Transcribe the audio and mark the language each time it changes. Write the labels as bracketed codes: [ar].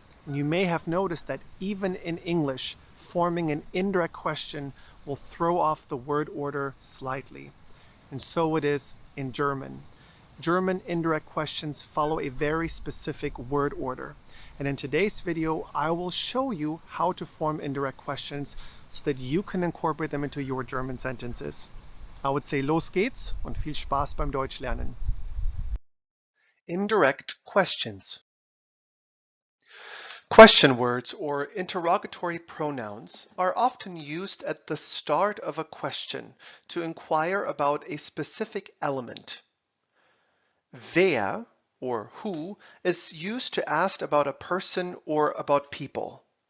[en] And you may have noticed that even in English, forming an indirect question will throw off the word order slightly. And so it is in German. German indirect questions follow a very specific word order. And in today's video, I will show you how to form indirect questions so that you can incorporate them into your German sentences. I would say [de] los geht's und viel Spaß beim Deutschlernen. [en] Indirect questions. Question words or interrogatory pronouns are often used at the start of a question to inquire about a specific element. Wer or who is used to ask about a person or about people.